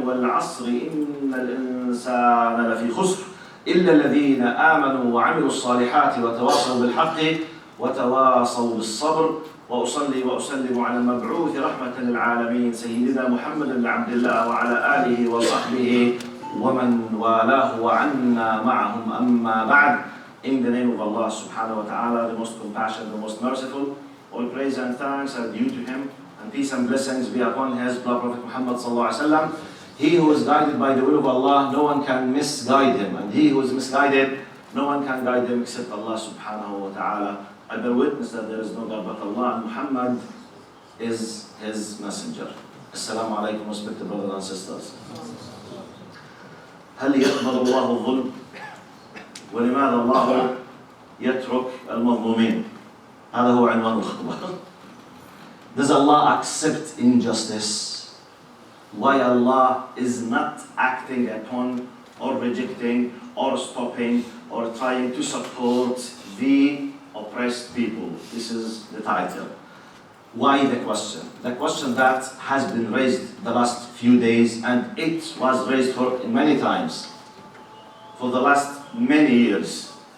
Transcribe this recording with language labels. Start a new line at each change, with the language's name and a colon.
Arabic: والعصر إن الإنسان لفي خسر إلا الذين آمنوا وعملوا الصالحات وتواصوا بالحق وتواصوا بالصبر. وأصلي وأسلم على المبعوث رحمة للعالمين سيدنا محمد بن عبد الله وعلى آله وصحبه ومن والاه وعنا معهم. أما بعد.
English: In the name of Allah subhanahu wa ta'ala, the most compassionate, the most merciful, all praise and thanks are due to Him, and peace and blessings be upon His beloved Prophet Muhammad sallallahu alaihi wasallam. He who is guided by the will of Allah, no one can misguide him, and he who is misguided, no one can guide him except Allah subhanahu wa ta'ala. I bear witness that there is no God but Allah, and Muhammad is His messenger. Assalamu alaikum, respected brothers and sisters.
Arabic: هل يقبل الله الظلم؟ ولماذا الله يترك المظلومين؟ هذا هو عنوان الخطبة.
English: Does Allah accept injustice? Why Allah is not acting upon or rejecting or stopping or trying to support the oppressed people? This is the title. Why the question? The question that has been raised the last few days, and it was raised for many times for the last many years.